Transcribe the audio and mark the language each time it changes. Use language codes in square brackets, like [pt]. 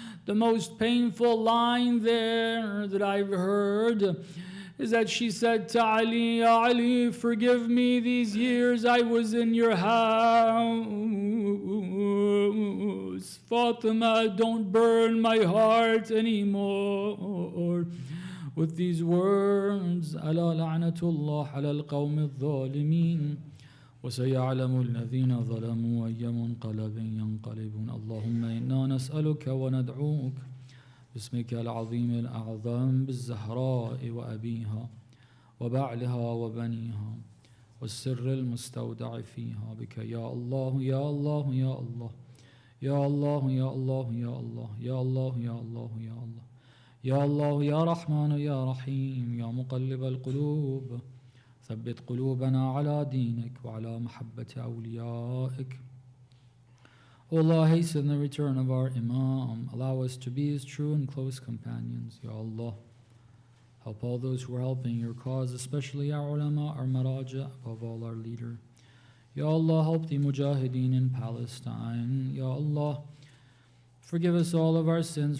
[en] The most painful line there that I've heard is that she said to Ali, Ya Ali, forgive me these years I was in your house. Fatima, don't burn my heart anymore. With these words, [ar] ألا لعنة الله على القوم الظالمين وسيعلم الذين ظلموا أي منقلب ينقلبون. اللهم إنا نسألك وندعوك باسمك العظيم الأعظم بالزهراء وأبيها وبعلها وبنيها والسر المستودع فيها بك يا الله يا الله يا الله يا الله يا الله يا الله يا الله يا الله يا الله يا الله يا رحمن يا رحيم يا مقلب القلوب ثبت قلوبنا على دينك وعلى محبة أوليائك. [en] O Allah, hasten the return of our Imam. Allow us to be his true and close companions. Ya Allah, help all those who are helping your cause, especially our ulama, our maraja, above all our leader. Ya Allah, help the mujahideen in Palestine. Ya Allah, forgive us all of our sins.